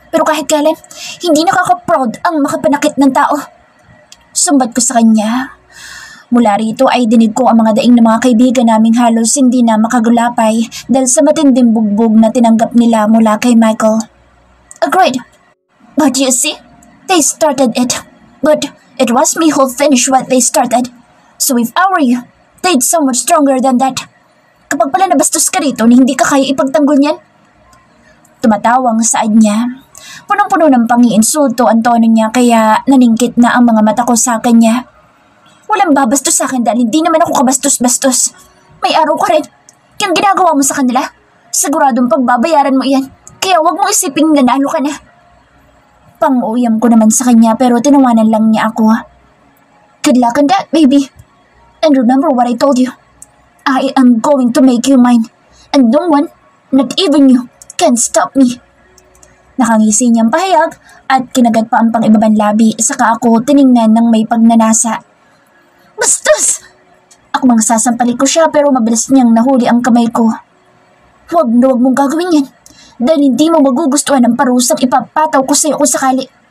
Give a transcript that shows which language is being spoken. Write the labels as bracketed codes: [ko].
[tl] Pero kahit kailan, hindi nakaka-proud ang makapanakit ng tao. Sumbat ko sa kanya. Mula rito ay dinig ko ang mga daing ng mga kaibigan naming halos hindi na makagulapay dahil sa matinding bugbog na tinanggap nila mula kay Michael. [en] Agreed. But you see, they started it. But it was me who finished what they started. So if I were you, they'd so much stronger than that. [tl] Kapag pala nabastos ka rito na hindi ka kaya ipagtanggol niyan. Tumatawang saad niya. Punong-puno ng pangiinsulto ang tono niya kaya naningkit na ang mga mata ko sa kanya. Walang babastos sa akin dahil hindi naman ako kabastos-bastos. May araw ka rin. Yung ginagawa mo sa kanila, siguradong pagbabayaran mo iyan. Kaya wag mong isiping nanalo ka na. Pang-uyam ko naman sa kanya pero tinawanan lang niya ako. [en] Good luck on that, baby. And remember what I told you. I am going to make you mine. And no one, not even you, can stop me. [tl] Nakangisi niyang pahayag at kinagat pa ang pang-ibabang labi saka ako tiningnan ng may pagnanasa. Bastos! Ako mang sasampalik ko siya pero mabilis niyang nahuli ang kamay ko. Huwag na huwag mong gagawin yan dahil hindi mo magugustuhan ang parusang ipapataw ko sa'yo kung sakali.